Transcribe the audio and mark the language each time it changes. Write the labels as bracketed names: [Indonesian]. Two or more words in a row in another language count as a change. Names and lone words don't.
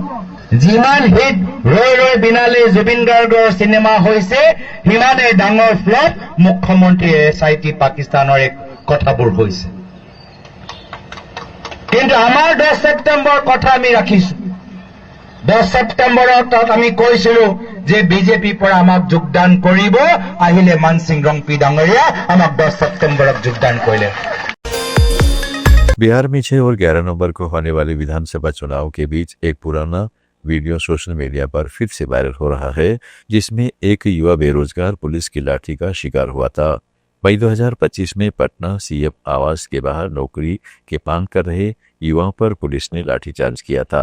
[Assamese] যিমান হিট ৰৈ ৰৈ বিনালে জুবিন গাৰ্গৰ চিনেমা হৈছে, সিমানেই ডাঙৰ ফ্লপ মুখ্যমন্ত্ৰী এছআইটি পাকিস্তানৰ এক কথাবোৰ হৈছে। কিন্তু আমাৰ 10 সেপ্টেম্বৰ কথা আমি ৰাখিছো। 10 সেপ্টেম্বৰত আমি কৈছিলো যে বিজেপিৰ পৰা আমাক যোগদান কৰিব, আহিলে মানসিং ৰংপি ডাঙৰীয়া আমাক 10 সেপ্টেম্বৰত যোগদান কৰিলে। [Hindi] बिहार में 6 और 11 नवंबर को होने वाले विधानसभा चुनाव के बीच एक पुराना वीडियो [English] social media [Hindi] पर फिर से वायरल हो रहा है, जिसमें एक युवा बेरोजगार पुलिस की लाठी का शिकार हुआ था। मई 2025 में पटना सीएम आवास के बाहर नौकरी के मांग कर रहे युवाओं पर पुलिस ने लाठीचार्ज किया था।